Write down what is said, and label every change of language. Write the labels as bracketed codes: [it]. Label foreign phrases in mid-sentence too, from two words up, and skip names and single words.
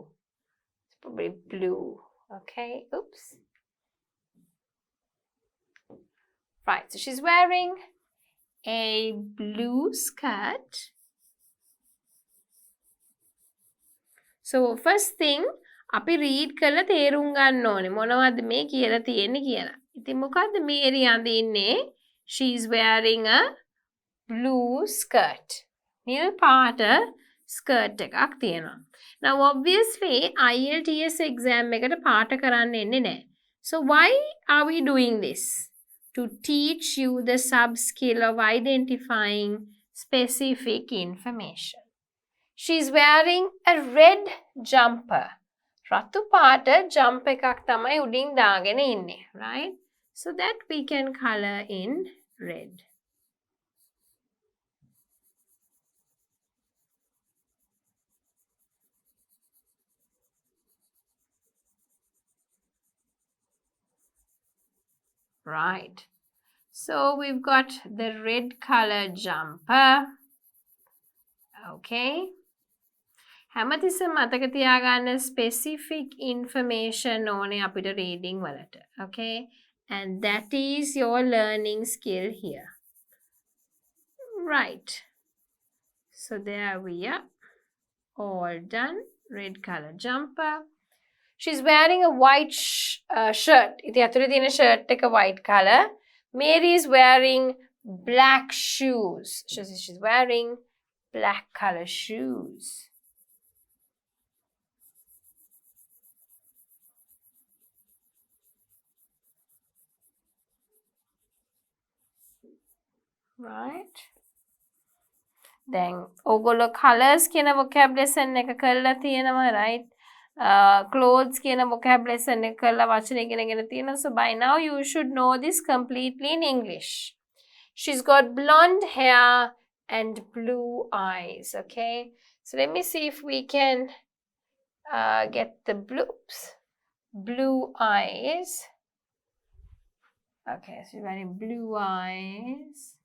[en] It's probably blue. Okay, oops. Right, so she's wearing a blue skirt. So first thing, [si] අපි read කරලා තේරුම් ගන්න ඕනේ මොනවද මේ කියලා තියෙන්නේ කියලා. ඉතින් මොකද්ද මේරි අඳින්නේ? [en] She's wearing a blue skirt. [si] නිල් පාට skirt එකක් තියෙනවා. Now obviously IELTS exam එකට පාට කරන්න එන්නේ නැහැ. [en] So why are we doing this? To teach you the sub skill of identifying specific information. She's wearing a red jumper. රතු පාට jump එකක් තමයි උඩින් දාගෙන ඉන්නේ, right? So that we can color in red. Right. So we've got the red color jumper. [si] Okay. හැමතිස්සෙම මතක තියාගන්න [en] specific information [si] ඕනේ අපිට reading වලට. [en] Okay. And that is your learning skill here. Right. So there we are. All done. Red color jumper. She's wearing a white shirt. [si] ඉතින් අතුරේ තියෙන shirt එක [en] white color. Mary is wearing black shoes. She's wearing black color shoes. Right. [si] Then ඕගොල්ලෝ colors කියන [en] vocab lesson [si] එක කරලා තියෙනවා, right? Clothes කියන [en] vocab lesson [si] එක කරලා වචන ඉගෙනගෙන තියෙනවා. [en] So by now you should know this completely in English. She's got blonde hair and blue eyes. Okay. So let me see if we can get the blue eyes. Okay, so she's wearing blue eyes.